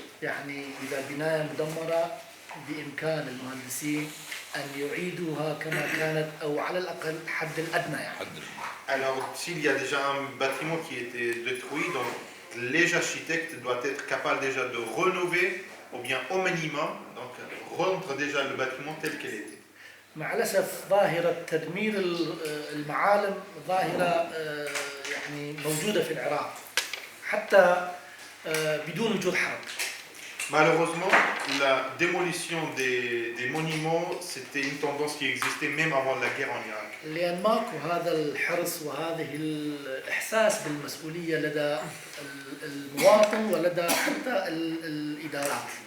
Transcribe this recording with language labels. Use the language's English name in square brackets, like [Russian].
[Arabic] يعني إذا البناية مدمرة بإمكان المهندسين أن يعيدوها كما كانت أو على الأقل حد الأدنى يعني. [French] Alors s'il y a déjà un bâtiment qui était détruit, donc les architectes doivent être capables déjà de rénover ou bien au minimum donc rendre déjà le bâtiment tel qu'il était. [Arabic] مع الأسف ظاهرة تدمير المعالم ظاهرة يعني موجودة في العراق حتى بدون وجود حرب. [French] Malheureusement, la démolition des monuments, c'était une tendance qui existait même avant la guerre en Irak. [Arabic] لأن ماكو هذا الحرص وهذه الإحساس بالمسؤولية لدى المواطن ولدى حتى الإدارات.